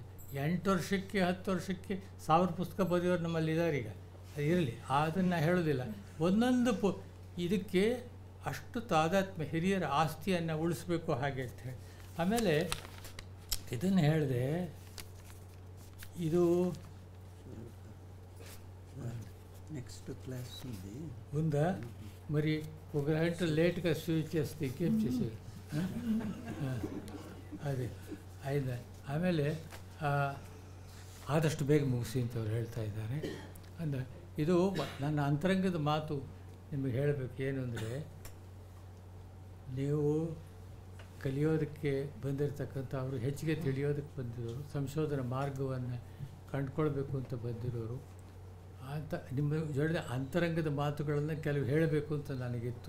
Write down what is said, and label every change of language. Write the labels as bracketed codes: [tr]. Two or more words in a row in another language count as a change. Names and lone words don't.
[kn] 8 ವರ್ಷಕ್ಕೆ 10 ವರ್ಷಕ್ಕೆ 1000 ಪುಸ್ತಕ ಬರೆಯೋರು ನಮ್ಮಲ್ಲಿ ಇದ್ದಾರೆ. ಈಗ ಇರಲಿ, ಅದನ್ನು ಹೇಳೋದಿಲ್ಲ. ಒಂದೊಂದು ಇದಕ್ಕೆ ಅಷ್ಟು ತಾದಾತ್ಮ್ಯ, ಹಿರಿಯರ ಆಸ್ತಿಯನ್ನು ಉಳಿಸ್ಬೇಕು ಹಾಗೆ ಅಂತ ಹೇಳಿ. ಆಮೇಲೆ ಇದನ್ನು ಹೇಳಿದೆ, ಇದು [en] next class [te] ఉంది ఉందా? మరి ఒక గంట లేట్గా స్విచ్ చేస్తే ఇంకేం చేసేది? [kn] ಅದೇ ಆಯ್ತಾ. ಆಮೇಲೆ ಆದಷ್ಟು ಬೇಗ ಮುಗಿಸಿ ಅಂತ ಅವ್ರು ಹೇಳ್ತಾ ಇದ್ದಾರೆ. ಅಂದರೆ ಇದು ನನ್ನ ಅಂತರಂಗದ ಮಾತು ನಿಮಗೆ ಹೇಳಬೇಕು. ಏನು ಅಂದರೆ, ನೀವು ಕಲಿಯೋದಕ್ಕೆ ಬಂದಿರತಕ್ಕಂಥ ಅವರು ಹೆಚ್ಚಿಗೆ ತಿಳಿಯೋದಕ್ಕೆ ಬಂದಿರೋರು, ಸಂಶೋಧನಾ ಮಾರ್ಗವನ್ನು ಕಂಡುಕೊಳ್ಬೇಕು ಅಂತ ಬಂದಿರೋರು ಅಂತ ನಿಮ್ಮ ಜೊತೆ ಅಂತರಂಗದ ಮಾತುಗಳನ್ನು ಕೆಲವು ಹೇಳಬೇಕು ಅಂತ ನನಗಿತ್ತು.